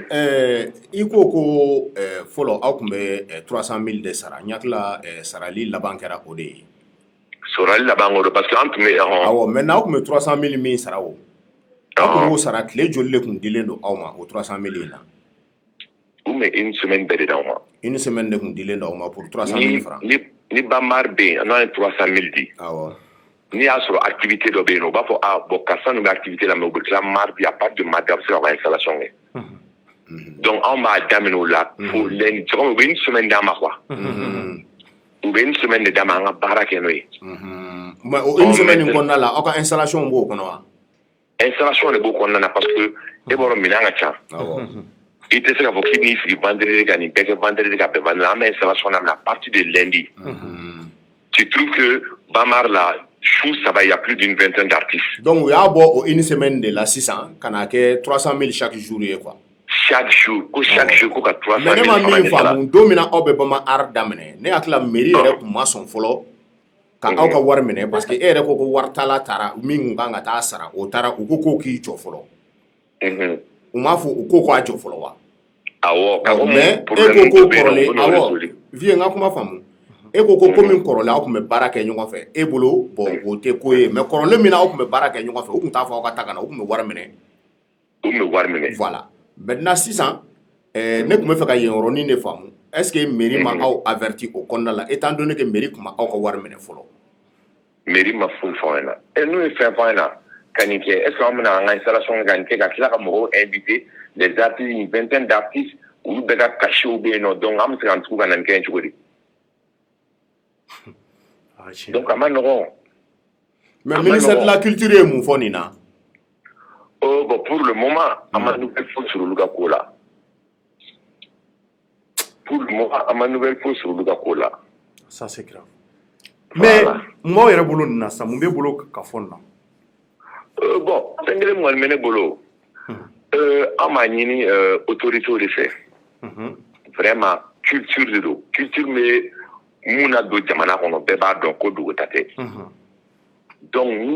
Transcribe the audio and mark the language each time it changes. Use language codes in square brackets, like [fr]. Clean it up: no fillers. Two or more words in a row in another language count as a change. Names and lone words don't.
[bm] i ko fɔlɔ aw tun bɛ 300,000 de sara n hakili la sarali laban kɛra o de ye sarali laban o de [fr] parce que [bm] an tun bɛ awɔ mais n'aw tun bɛ 300,000 min sara o aw tun b'o sara tile joli de tun dilen don aw ma o 300,000 in na u bɛ [fr] une semaine [bm] bɛɛ de d'aw ma [fr] une semaine [bm] de tun dilen don aw ma [fr] pour 300,000 francs [bm] ni Bamar bɛ yen n'an ye 300,000 di awɔ n'i y'a sɔrɔ activité dɔ bɛ yen nɔ u b'a fɔ bon karisa ninnu bɛ activité la mais u bɛ tila mardi [fr] à partir de mardi [bm] a bɛ se ka ka installation kɛ donc anw b'a daminɛ o la fo lundi [fr] c'est comme [bm] u bɛ [fr] une semaine [bm] d'a ma quoi u bɛ [fr] une semaine [bm] de d'a ma an ka baara kɛ n'o ye mais o [fr] une semaine [bm] in kɔnɔna la aw ka installation b'o kɔnɔ wa installation de b'o kɔnɔna na [fr] parce que [bm] e b'a dɔn minɛn ka ca i tɛ se k'a fɔ k'i b'i sigi vendredi ka nin bɛɛ kɛ vendredi ka bɛn vendredi an bɛ installation daminɛ [fr] à partir de lundi tu trouves que [bm] Bamar la su saba [fr] il y a plus d'une vingtaine d'artistes [bm] donc u y'a bɔ o [fr] une semaine [bm] de la sisan ka na kɛ 300,000 [fr] chaque jour [bm] ye quoi [fr] chaque jour [bm] ko [fr] chaque jour [bm] ko ka 300,000 mais ne ma min faamu don min na aw bɛ Bamar daminɛ ne hakili la mairie yɛrɛ tun ma sɔn fɔlɔ ka aw ka wari minɛ [fr] parce que [bm] e yɛrɛ ko ko wari tala taara min kun kan ka taa sara o taara u ko k'o k'i jɔ fɔlɔ u m'a fɔ u ko k'a jɔ fɔlɔ wa awɔ mais e ko ko kɔrɔlen awɔ vie n ka kuma faamu e ko ko min kɔrɔlen aw tun bɛ baara kɛ ɲɔgɔn fɛ e bolo bon o tɛ ko ye mais kɔrɔlen min na aw tun bɛ baara kɛ ɲɔgɔn fɛ u tun t'a fɔ aw ka taa ka na u tun bɛ wari minɛ [fr] voilà maintenant [bm] sisan ne tun bɛ fɛ ka yen yɔrɔnin de faamu [fr] est ce que [bm] mairie ma aw averti o kɔnɔna la [fr] étant donné que [bm] mairie tun ma aw ka wari minɛ fɔlɔ mairie ma foyi fɔ an ɲɛna n'u ye fɛn fɔ an ɲɛna ka nin kɛ [fr] est ce que [bm] an bɛna an ka installation kɛ ka nin kɛ ka tila ka mɔgɔw [fr] inviter les artistes une vingtaine d'artistes [bm] olu bɛɛ ka cachet bɛ yen nɔ donc an bɛ se k'an tugu ka na nin kɛ cogo di donc a ma nɔgɔn mais [fr] ministère de la culture [bm] ye mun fɔ nin na [fr] bon pour le moment [bm] an ma nouvelle foyi sɔrɔ olu ka ko la [fr] pour le moment [bm] an ma nouvelle foyi sɔrɔ olu ka ko la [fr] ça c'est grave mais maaw yɛrɛ bolo nin na sa mun b'e bolo ka fɔ nin na [bm] bon fɛn kelen kɔni bɛ ne bolo an b'a ɲini autorités de fɛ vraiment culture de don culture bɛ mun na don jamana kɔnɔ bɛɛ b'a dɔn ko dogo ta tɛ donc n'u